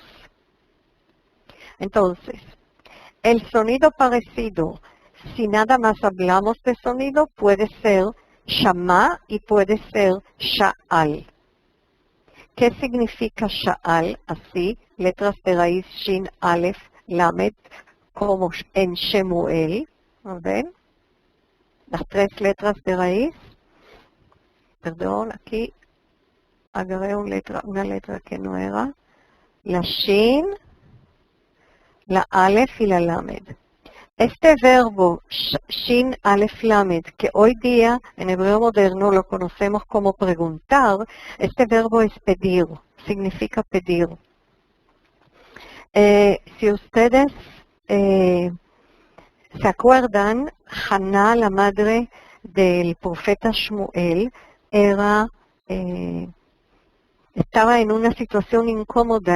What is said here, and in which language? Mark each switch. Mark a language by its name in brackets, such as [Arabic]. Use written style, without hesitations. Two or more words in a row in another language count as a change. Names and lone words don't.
[Spanish] Entonces, el sonido parecido, si nada más hablamos de sonido, puede ser shamá y puede ser sha'al. ¿Qué significa sha'al? Así, letras de raíz shin, [Hebrew] אלף, למד, [Spanish] como en Shemuel. ¿Ven? Las tres letras de raíz. Perdón, aquí agarré una letra que no era. La shin, la alef y la lamed. Este verbo, shin, [Hebrew] אלף, למד, [Spanish] que hoy día en hebreo moderno lo conocemos como preguntar, este verbo es pedir, significa pedir. Si ustedes se acuerdan, Haná, la madre del profeta Shmuel, estaba en una situación incómoda.